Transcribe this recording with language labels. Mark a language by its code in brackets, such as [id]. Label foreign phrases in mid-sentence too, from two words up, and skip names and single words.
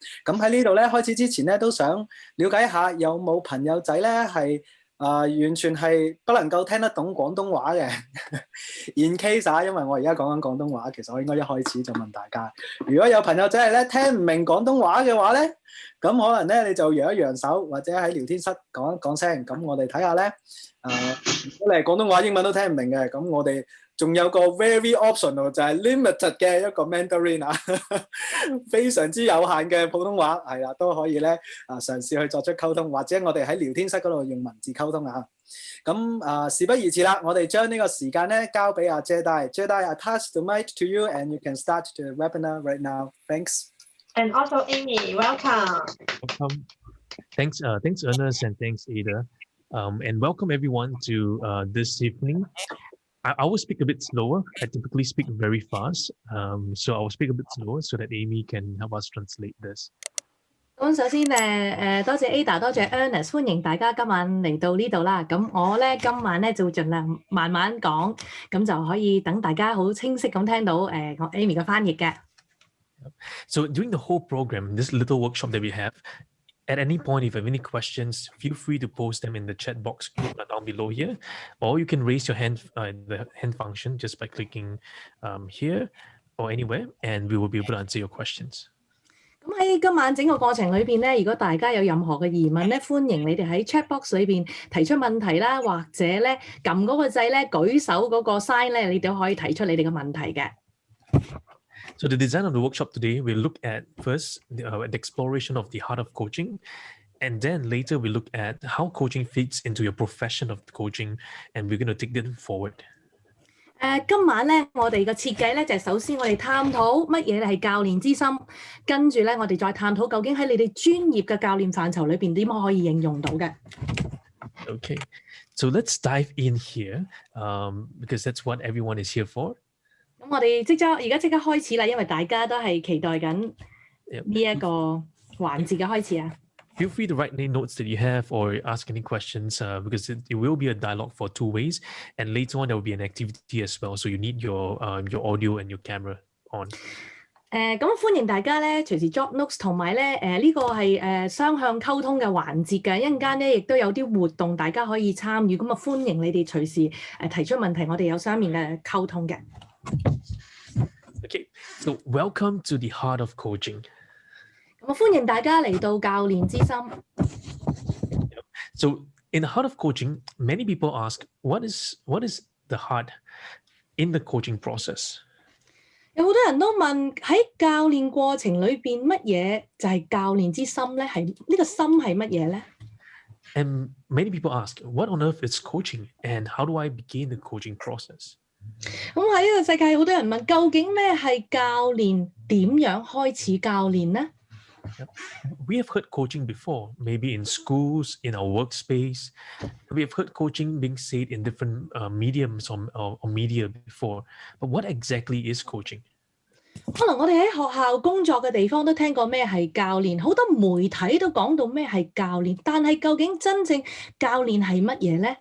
[yue] 咁喺呢度咧開始之前咧，都想了解一下有冇朋友仔咧係完全係不能夠聽得懂廣東話嘅。 [en] In case [yue] 因為我而家講緊廣東話，其實我應該一開始就問大家，如果有朋友仔係咧聽唔明廣東話嘅話咧，咁可能咧你就揚一揚手，或者喺聊天室講一講聲。咁我哋睇下咧，如果你係廣東話、英文都聽唔明嘅，咁我哋仲有個 [en] very optional [yue] 就係 limited 嘅一個 Mandarin 非常之有限嘅普通話，係啦，都可以咧嘗試去作出溝通，或者我哋喺聊天室嗰度用文字溝通啊。咁事不宜遲啦，我哋將呢個時間咧交俾阿 Jedi。 [en] I pass the mic to you and you can start the webinar right now. Thanks. And also Amy, welcome. Welcome. Thanks Ernest, and thanks Ada. And welcome everyone to this evening. I will speak a bit slower. I typically speak very fast, so I will speak a bit slower so that Amy can help us translate this. [yue] 咁首先多謝 Ada， 多謝 Ernest， 歡迎大家今晚嚟到呢度啦。咁我咧今晚咧就會盡量慢慢講，咁就可以等大家好清晰咁聽到我 Amy 嘅翻譯嘅。 [en] So during the whole program, this little workshop that we have, at any point, if you have any questions, feel free to post them in the chat box down below here, or you can raise your hand, the hand function, just by clicking here or anywhere, and we will be able to answer your questions. [yue] 咁喺今晚整個過程裏邊咧，如果大家有任何嘅疑問咧，歡迎你哋喺 [en] chat box [yue] 裏邊提出問題啦，或者咧撳嗰個掣咧舉手嗰個 sign 咧，你都可以提出你哋嘅問題嘅。 [en] So the design of the workshop today, we look at first the exploration of the heart of coaching, and then later we look at how coaching fits into your profession of coaching, and we're going to take that forward. [yue] 今晚咧，我哋嘅設計咧就係首先我哋探討乜嘢係教練之心，跟住咧我哋再探討究竟喺你哋專業嘅教練範疇裏邊點可以應用到嘅。 [en] Okay, so let's dive in here because that's what everyone is here for. [yue] 咁我哋而家即刻開始啦，因為大家都係期待緊呢一個環節嘅開始啊。 [en] Feel free to write any notes that you have or ask any questions because it will be a dialogue for 2 ways, and later on there will be an activity as well. So you need your audio and your camera on. [yue] 咁歡迎大家咧隨時 [en] drop notes， [yue] 同埋咧呢個係雙向溝通嘅環節嘅，一陣間咧亦都有啲活動大家可以參與，咁啊歡迎你哋隨時提出問題，我哋有雙面嘅溝通嘅。 [en] Okay, so welcome to the heart of coaching. [yue] 咁歡迎大家嚟到教練之心。 [en] So in the heart of coaching, many people ask, what is the heart in the coaching process? [yue] 有好多人都問喺教練過程裏邊乜嘢就係教練之心咧？係呢個心係乜嘢咧？ [en] And many people ask, what on earth is coaching, and how do I begin the coaching process? [yue] 咁喺呢個世界，好多人問究竟咩係教練？點樣開始教練呢？ [en] We have heard coaching before, maybe in schools, in our workspace. We have heard coaching being said in different mediums or media before. But what exactly is coaching? [yue] 可能我哋喺學校工作嘅地方都聽過咩係教練，好多媒體都講到咩係教練，但係究竟真正教練係乜嘢呢？